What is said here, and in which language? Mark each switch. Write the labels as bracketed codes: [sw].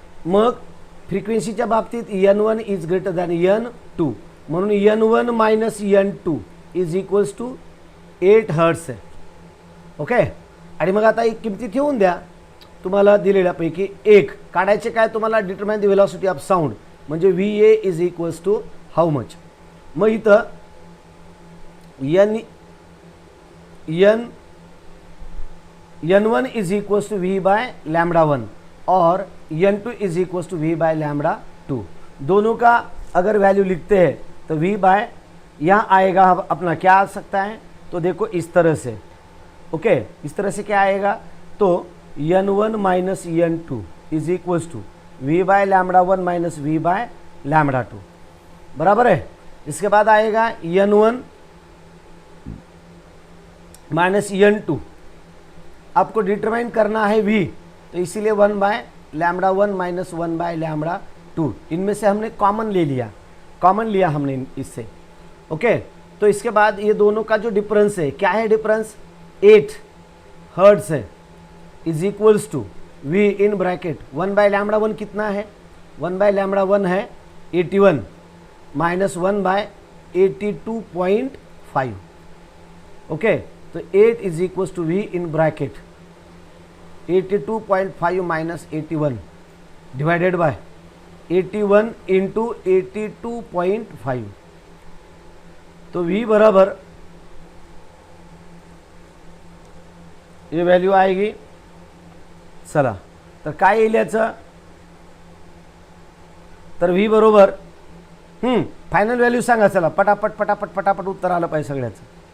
[mr] मग फ्रिक्वेन्सीच्या बाबतीत n1 is greater than n2 म्हणून n1 minus n2 is equals to 8 hertz आहे. ओके आणि मग आता एक किमती ठेवून द्या तुम्हाला दिलेल्यापैकी एक काढायचे काय तुम्हाला [en] determine the velocity of sound [mr] म्हणजे VA is equals to how much. मग इथं [hi] n1 is equals to V bye lambda 1 और n2 is equals to V bye lambda 2. दोनों का अगर वैल्यू लिखते हैं तो V बाय यहाँ आएगा अपना क्या आ सकता है तो देखो इस तरह से. ओके इस तरह से क्या आएगा तो n1 minus n2 is equals to V bye lambda 1 minus V bye lambda 2 बराबर है. इसके बाद आएगा n1 माइनस n2 आपको डिटरमाइन करना है v, तो इसीलिए 1/λ1 माइनस 1/λ2, इनमें से हमने कॉमन ले लिया, कॉमन लिया हमने इससे। ओके, तो इसके बाद ये दोनों का जो डिफरेंस है, क्या है डिफरेंस, 8 हर्ट्ज है, is equals to v in bracket 1/λ1 कितना है, 1/λ1 है 81 माइनस 1/82.5। ओके, तो 8 is equals to v in bracket 82.5 minus 81 divided by 81 into 82.5। तो v बराबर ये व्हॅल्यू आएगी, [mr] चला तर काय येईल याचं, तर v बरोबर फायनल व्हॅल्यू सांगा, चला पटापट पटापट पटापट उत्तर आलं पाहिजे सगळ्याचं।